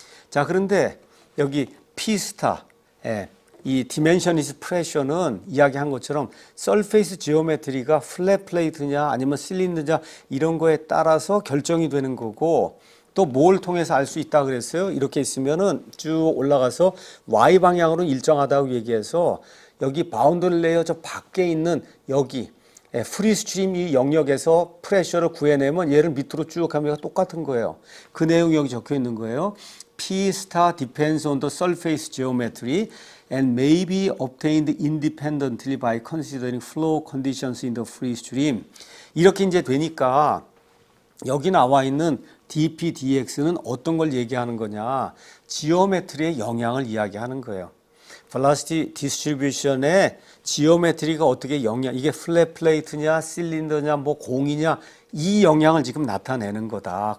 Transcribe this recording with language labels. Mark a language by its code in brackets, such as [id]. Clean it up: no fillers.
[ko] 자, 그런데 여기 P스타, 이 디멘셔니스 프레셔는 이야기한 것처럼 서페이스 지오메트리가 플랫 플레이트냐 아니면 실린더냐 이런 거에 따라서 결정이 되는 거고, 또 뭘 통해서 알 수 있다 그랬어요? 이렇게 있으면은 쭉 올라가서 Y 방향으로 일정하다고 얘기해서 여기 바운더리 레이어 저 밖에 있는 여기 프리스트림 이 영역에서 프레셔를 구해내면 얘를 밑으로 쭉 가면 똑같은 거예요. 그 내용이 여기 적혀 있는 거예요. [en] P star depends on the surface geometry and may be obtained independently by considering flow conditions in the free stream. [ko] 이렇게 이제 되니까 여기 나와 있는 dp, dx는 어떤 걸 얘기하는 거냐? 지오메트리의 영향을 이야기하는 거예요. velocity distribution의 지오메트리가 어떻게 영향, 이게 플랫 플레이트냐, 실린더냐, 뭐 공이냐, 이 영향을 지금 나타내는 거다.